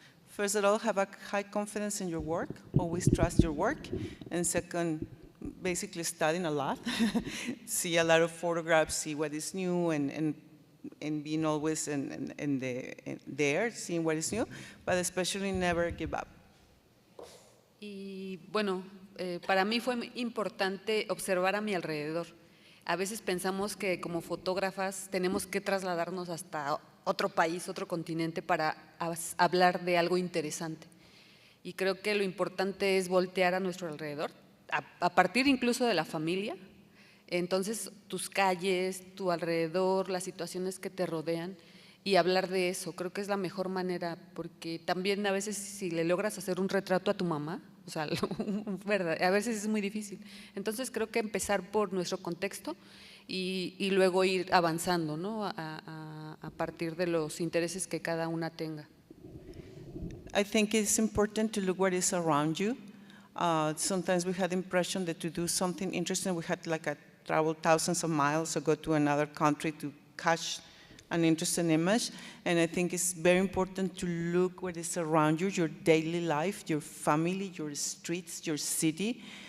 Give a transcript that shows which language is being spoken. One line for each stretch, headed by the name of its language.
English: First of all, have a high confidence in your work, always trust your work, and second, basically studying a lot, see a lot of photographs, see what is new, and being always there, seeing what is new, but especially never give up.
Spanish: Y bueno, para mí fue importante observar a mi alrededor. A veces pensamos que como fotógrafas tenemos que trasladarnos hasta otro país, otro continente para hablar de algo interesante. Y creo que lo importante es voltear a nuestro alrededor, a partir incluso de la familia. Entonces, tus calles, tu alrededor, las situaciones que te rodean y hablar de eso, creo que es la mejor manera, porque también a veces si le logras hacer un retrato a tu mamá, o sea, a veces es muy difícil. Entonces, creo que empezar por nuestro contexto y luego ir avanzando, ¿no? A partir de los intereses que cada una tenga.
English: I think it's important to look what is around you. Sometimes we had the impression that to do something interesting, we had like travel thousands of miles or go to another country to catch an interesting image. And I think it's very important to look what is around you, your daily life, your family, your streets, your city.